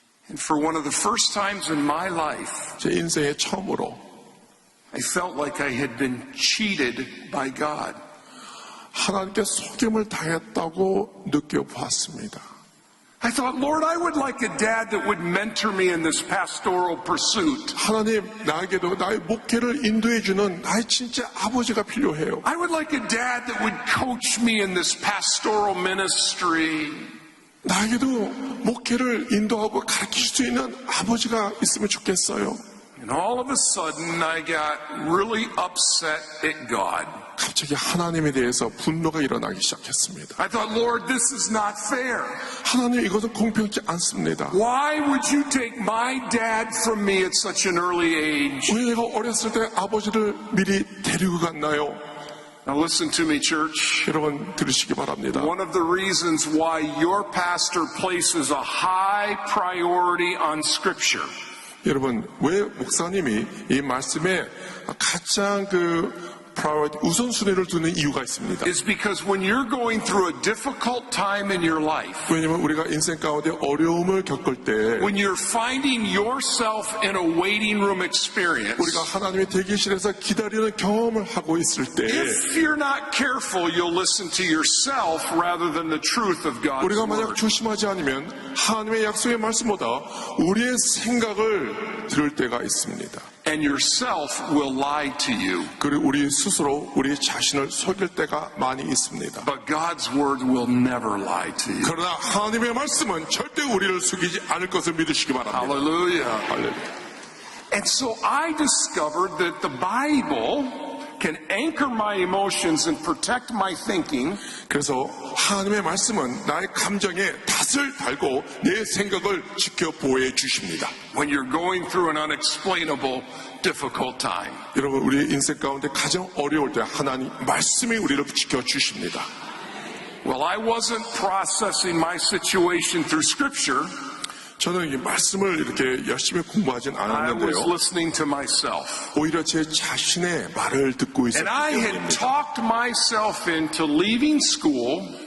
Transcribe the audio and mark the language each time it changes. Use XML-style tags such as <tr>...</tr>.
<en>And for one of the first times in my life,</en> <ko>제 인생의 처음으로</ko> <en>I felt like I had been cheated by God.</en> <ko>하나님께 속임을 당했다고 느껴봤습니다.</ko> <en>I thought, Lord, I would like a dad that would mentor me in this pastoral pursuit.</en> <ko>하나님 나에게도 나의 목회를 인도해주는 나의 진짜 아버지가 필요해요.</ko> <en>I would like a dad that would coach me in this pastoral ministry.</en> <ko>나에게도 목회를 인도하고 가르칠 수 있는 아버지가 있으면 좋겠어요.</ko> <en>And all of a sudden, I got really upset at God.</en> <ko>갑자기 하나님에 대해서 분노가 일어나기 시작했습니다.</ko> <en>I thought, Lord, this is not fair.</en> <ko>하나님 이것은 공평치 않습니다.</ko> <en>Why would you take my dad from me at such an early age?</en> <ko>왜 내가 어렸을 때 아버지를 미리 데리고 갔나요?</ko> <en>Now listen to me, church.</en> <ko>여러분 들으시기 바랍니다.</ko> <en>One of the reasons why your pastor places a high priority on Scripture</en> <ko>여러분 왜 목사님이 이 말씀에 가장 우선순위를 두는 이유가 있습니다.</ko> <en>is because when you're going through a difficult time in your life,</en> <ko>왜냐하면 우리가 인생 가운데 어려움을 겪을 때</ko> <en>when you're finding yourself in a waiting room experience,</en> <ko>우리가 하나님의 대기실에서 기다리는 경험을 하고 있을 때</ko> <en>if you're not careful, you'll listen to yourself rather than the truth of God's</en> <ko>우리가 만약</ko> <en>word.</en> <ko>조심하지 않으면 하나님의 약속의 말씀보다 우리의 생각을 들을 때가 있습니다.</ko> <en>And yourself will lie to you.</en> <ko>그리고 우리 스스로 우리 자신을 속일 때가 많이 있습니다.</ko> <en>But God's word will never lie to you.</en> <ko>그러나 하나님의 말씀은 절대 우리를 속이지 않을 것을 믿으시기 바랍니다.</ko> <en>Hallelujah.</en> <ko>할렐루야.</ko> <en>And so I discovered that the Bible can anchor my emotions and protect my thinking.</en> <ko>그래서 하나님의 말씀은 나의 감정에 닷을 달고 내 생각을 지켜 보호해 주십니다.</ko> <en>When you're going through an unexplainable, difficult time.</en> <ko>여러분 우리 인생 가운데 가장 어려울 때 하나님 말씀이 우리를 지켜 주십니다.</ko> <en>Well, I wasn't processing my situation through Scripture.</en> <ko>저는 이 말씀을 이렇게 열심히 공부하진</ko> <en>I was</en> <ko>않았는데요.</ko> <en>listening to myself.</en> <ko>오히려 제 자신의 말을 듣고 있었기</ko> <en>And I had</en> <ko>때문입니다.</ko> <en>talked myself into leaving school.</en>